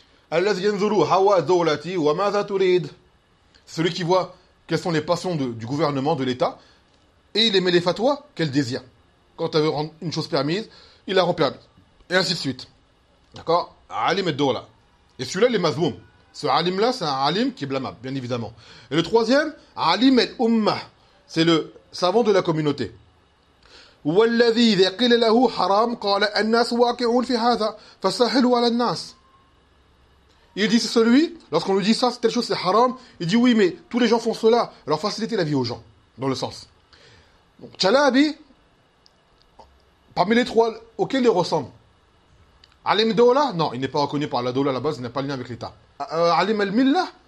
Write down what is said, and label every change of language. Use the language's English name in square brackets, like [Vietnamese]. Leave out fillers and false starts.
[Arabic] Allazi yanzuru hawa ad-Dawlati wa madha turid. [French] Celui qui voit quelles sont les passions du gouvernement, de l'État, et il émet les fatwas qu'elle désire. Quand elle veut rendre une chose permise, il la rend permise. Et ainsi de suite. D'accord? Alim ad-Dawla. Et celui-là, il est mazmoum. Ce alim-là, c'est un alim qui est blâmable, bien évidemment. Et le troisième, alim el-umma, c'est le savant de la communauté. [Arabic] والذي إذا قيل له حرام قال الناس واقعون في هذا فسهلوا على الناس. [French] Il dit, c'est celui, lorsqu'on lui dit ça, telle chose, c'est haram, il dit oui, mais tous les gens font cela, alors facilitez la vie aux gens, dans le sens. Donc, Chalabi, parmi les trois, auquel il ressemble? Alim Dola? Non, il n'est pas reconnu par la Dola à la base, il n'a pas le lien avec l'État. Alim Al-Milla?